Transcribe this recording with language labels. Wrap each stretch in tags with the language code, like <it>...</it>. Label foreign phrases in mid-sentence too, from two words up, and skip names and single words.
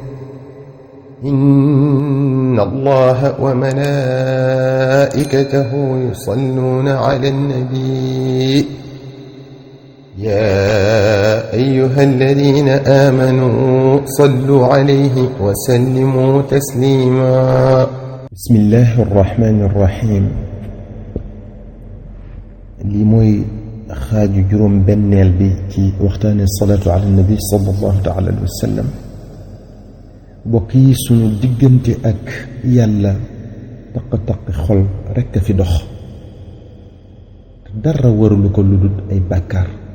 <ar>إن الله وملائكته يصلون على النبي يا أيها الذين آمنوا صلوا عليه وسلموا تسليما. بسم الله الرحمن الرحيم.</ar> <wo>lii mooy xaaju juróom benneel bi ci waxtaane</wo> <ar>الصلاة على النبي صلى الله تعالى عليه وسلم.</ar> <wo>bokk yi sunu diggante ak yàlla taq-taqi xol rekk a fi dox te dara warulu ko lu dul ay bàkkaar</wo>